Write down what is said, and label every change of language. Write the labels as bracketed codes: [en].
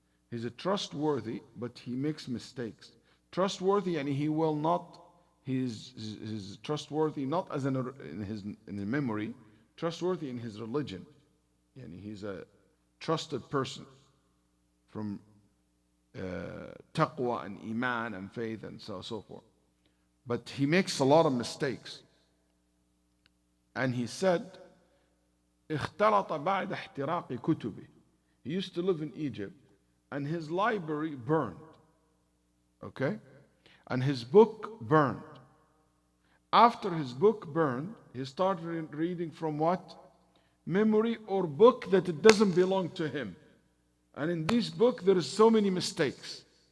[en] He's a trustworthy, but he makes mistakes. Trustworthy, and he will not, he's trustworthy not as in his memory, trustworthy in his religion. Yani he's a trusted person from taqwa and iman and faith and so forth. But he makes a lot of mistakes. And he said, [ar] اختلط بعد احتراق كتبه. [en] He used to live in Egypt, and his library burned. Okay? And his book burned. After his book burned, he started reading from what? Memory or book that it doesn't belong to him. And in this book, there is so many mistakes.